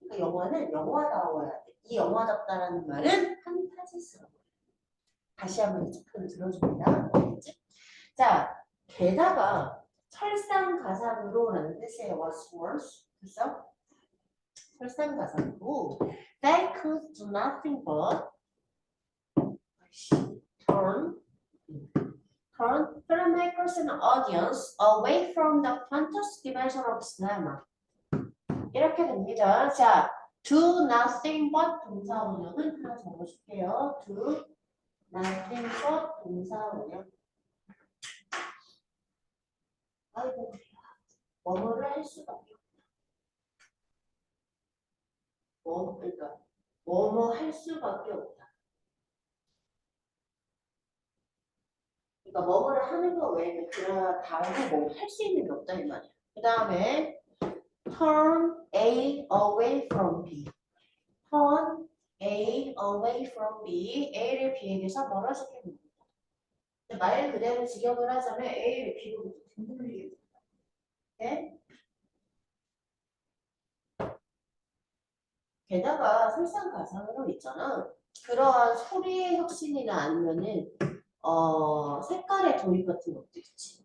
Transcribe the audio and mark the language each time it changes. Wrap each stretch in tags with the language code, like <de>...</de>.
<ko>그러니까 영화는 영화다워야 돼. 이 영화답다라는 말은 판타지스러워. 다시 한번 이 체크를 들어줍니다. 알겠지? 자, 게다가 설상가상으로라는 뜻이에요.</ko> <en>was worse.</en> <ko>그래서 설상가상으로</ko> <en>they could do nothing but turn filmmakers and audience away from the fantasy dimension of cinema.</en> <ko>이렇게 됩니다. 자,</ko> <en>do nothing but</en> <ko>동사원형은 하나 적어줄게요.</ko> <en>do nothing but</en> <ko>동사원형. 아이고, 뭐뭐를 할 수밖에 없다. 그러니까 뭐뭐 할 수밖에 없다. 그러니까 뭐뭐를 하는 거 외에는 그 다음에 뭐 할 수 있는 게 없다 이 말이야. 그 다음에</ko> <en>turn A away from B. turn A away from B.</en> <ko>A를 B에게서 멀어지게 합니다. 말 그대로 직역을 하자면 A를 B로 둥글리게 됩니다. 네? 게다가 설상가상으로 있잖아. 그러한 소리의 혁신이나 아니면은 색깔의 도입 같은 것들 있지.</ko>